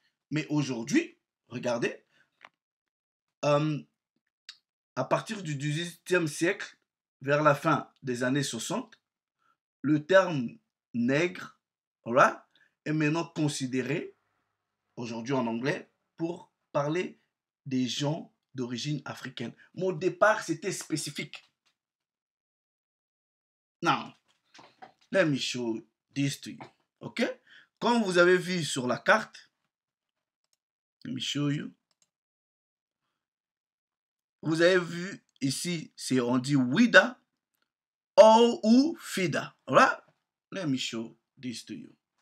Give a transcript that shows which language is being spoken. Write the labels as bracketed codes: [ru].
[fr] Mais aujourd'hui, regardez, à partir du XVIIIe siècle, vers la fin des années 60, le terme nègre, right, est maintenant considéré, aujourd'hui en anglais, pour parler des gens d'origine africaine. Mais au départ, c'était spécifique. [en] Now, let me show this to you. OK? [fr] Comme vous avez vu sur la carte, [en] let me show you. [fr] Vous avez vu ici, on dit Wida ou Fida. [en] Alright? Let me show this to you.